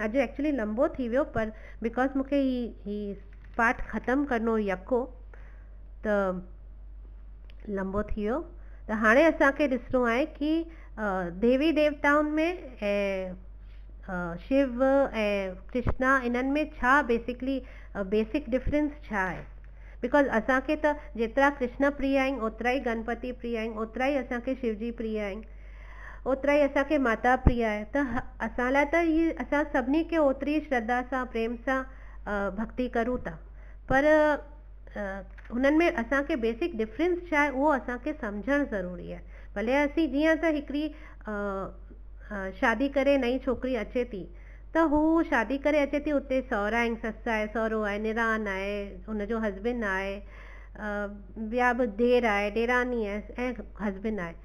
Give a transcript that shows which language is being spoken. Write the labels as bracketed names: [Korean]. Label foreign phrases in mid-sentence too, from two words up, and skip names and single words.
[Sindhi] अॼु एक्चुअली लंबो थी वियो पर बिकॉज मूंखे ही पाठ ख़तमु करिणो यको त लंबो थी वियो। त हाणे असांखे ॾिसणो आहे कि देवी देवताउनि में ऐं शिव ऐं कृष्णा इन्हनि में छा [English] basic difference [Sindhi] छा आहे। बिकॉज असांखे त जेतिरा कृष्ण प्रिय आहिनि ओतिरा ई गणपति प्रिय आहिनि, ओतिरा ई असांखे शिवजी प्रिय आहिनि, ओतिरा ई असांखे माता प्रिय आहे। त असां लाइ त ही असां सभिनी खे ओतिरी श्रद्धा सां प्रेम सां भक्ति करूं था, पर हुननि में असांखे [English] basic difference [Sindhi] छा आहे उहो असांखे सम्झणु ज़रूरी आहे। भले असीं जीअं त हिकिड़ी शादी करे नई छोकिरी अचे थी त हू शादी करे अचे थी, उते सहुरा आहिनि, ससु आहे, सहुरो आहे, निरान आहे, हुनजो हस्बैंड आहे, ॿिया बि ॾेर आहे, ॾेरानी आहे ऐं हस्बैंड आहे।